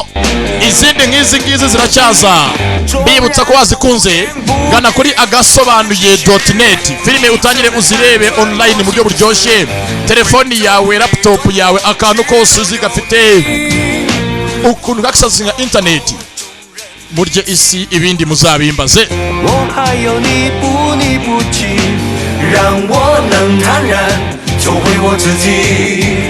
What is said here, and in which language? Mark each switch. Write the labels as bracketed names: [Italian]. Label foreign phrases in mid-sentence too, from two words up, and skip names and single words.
[Kinyarwanda] Izindi nk'izi ngizi ziracyaza. Bibutsa ko wazikunze gana kuri agasobanuye.net. Filime utangire uzirebe online mu buryo buryoshye. Telefoni yawe, laptop yawe, akantu kose uzigafite ukuntu gakisazinga internet. Murye isi ibindi muzabimbaze. [Chinese] 我还有你不弃，让我能坦然做回我自己。